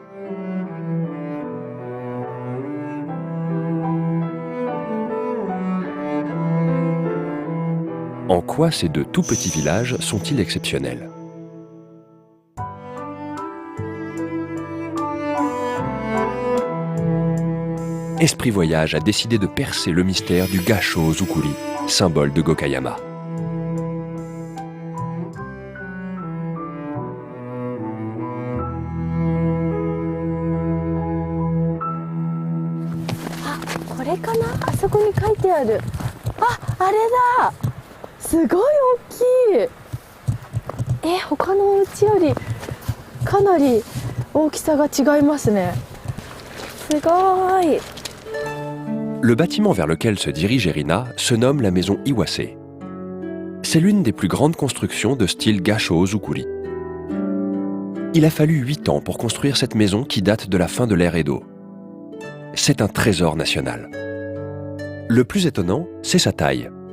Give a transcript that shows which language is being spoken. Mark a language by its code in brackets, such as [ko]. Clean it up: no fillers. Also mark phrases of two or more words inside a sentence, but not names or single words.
[fr] En quoi ces deux tout petits villages sont-ils exceptionnels? Esprit Voyage a décidé de percer le mystère du Gasho Zukuri, symbole de Gokayama. [ja] Ah, これかな？あそこに書いてある。あ、あれだ。すごい大きい。他のお家よりかなり大きさが違いますね。すごい。 [fr] Le bâtiment vers lequel se dirige Erina se nomme la maison Iwase. C'est l'une des plus grandes constructions de style Gasho Zukuri. Il a fallu 8 ans pour construire cette maison qui date de la fin de l'ère Edo. C'est un trésor national. Le plus étonnant, c'est sa taille.